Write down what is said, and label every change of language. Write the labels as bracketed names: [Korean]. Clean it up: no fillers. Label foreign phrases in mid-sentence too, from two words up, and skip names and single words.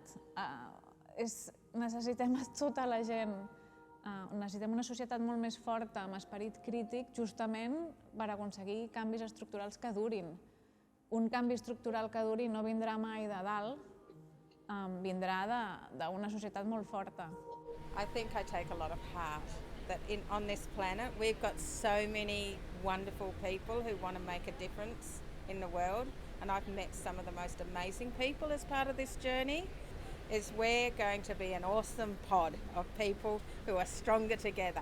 [Catalan] Necessitem a tota la gent, necessitem una societat molt més forta, amb esperit crític, justament per aconseguir canvis estructurals que durin. Un canvi estructural que duri no vindrà mai de dalt, vindrà d'una societat molt forta. [English] I think I take a lot of heart that on this planet we've got so many wonderful people who want to make a difference in the world, and I've met some of the most amazing people as part of this journey, is we're going to be an awesome pod of people who are stronger together.